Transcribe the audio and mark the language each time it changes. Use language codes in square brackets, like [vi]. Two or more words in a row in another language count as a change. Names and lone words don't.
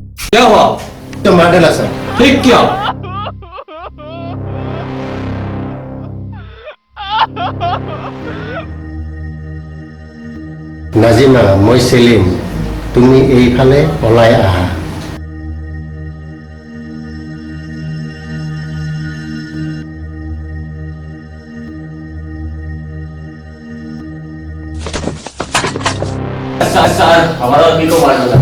[hi] क्या हुआ? तो मार डाला सर। ठीक किया। [as] নাজিমা মই সেলিম তুমি এইফালে ওলাই আহা [hi] सर हमारा आदमी को मार डाला।